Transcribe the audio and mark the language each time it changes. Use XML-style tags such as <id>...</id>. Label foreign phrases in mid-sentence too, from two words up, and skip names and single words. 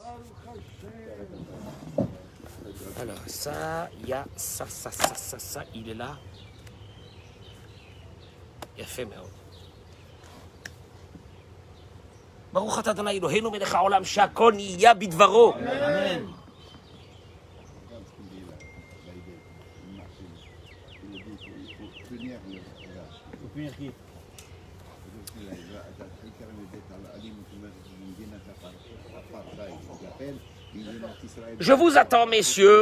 <fr>Alors, ça, il y a ça, il est là. Il a fait, mais...</fr> <he>ברוך אתה אדוני אלוהינו מלך העולם שהכל נהיה בדברו. אמן.</he> <fr>Je vous attends, messieurs.</fr>